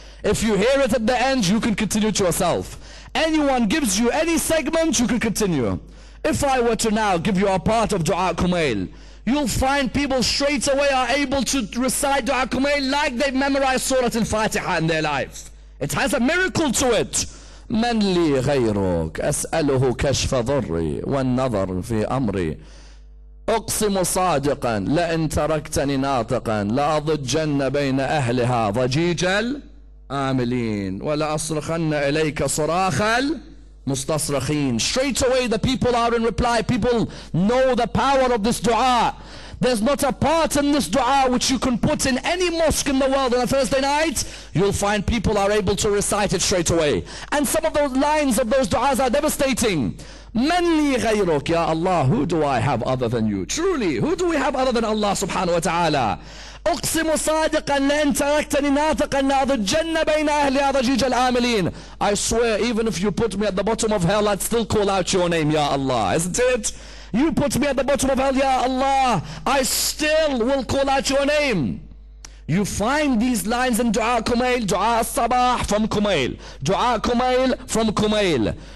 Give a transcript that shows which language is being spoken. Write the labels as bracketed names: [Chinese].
[English] If you hear it at the end, you can continue it yourself. Anyone gives you any segment, you can continue. If I were to now give you a part of Dua Kumayl, you'll find people straight away are able to recite Dua Kumayl like they've memorized Surah Al-Fatiha in their life. It has a miracle to it. [Arabic] من لي غيرك أسأله كشف ضري والنظر في أمري أقسم صادقا لئن تركتني ناطقا لأضجن بين أهلها ضجيج العاملين ولأصرخن إليك صراخ المستصرخين. [English] Straight away the people are in reply. People know the power of this dua. There's not a part in this dua which you can put in any mosque in the world on a Thursday night. You'll find people are able to recite it straight away. And some of those lines of those duas are devastating. Man li ghayruk, Ya Allah, who do I have other than you? Truly, who do we have other than Allah subhanahu wa ta'ala? [Arabic] أقسم صادقا لأن تركتني ناطقا لأضجن بين أهلها ضجيج العاملين. [English] I swear, even if you put me at the bottom of hell, I'd still call out your name, Ya Allah. Isn't it? You put me at the bottom of hell, Ya Allah, I still will call out your name. You find these lines in Dua Kumayl, Dua Sabah from Kumayl, Dua Kumayl from Kumayl.